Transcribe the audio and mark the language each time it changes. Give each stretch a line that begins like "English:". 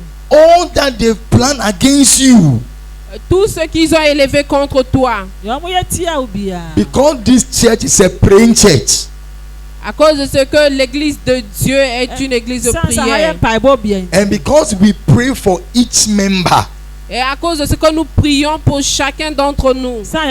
English: All that they plan against you.
French: Tout ce qu'ils ont élevé contre toi.
English: Because this church is a praying church.
French: À cause de ce que l'église de Dieu est une église de prière.
English: And because we pray for each member.
French: Et à cause de ce que nous prions pour chacun d'entre nous.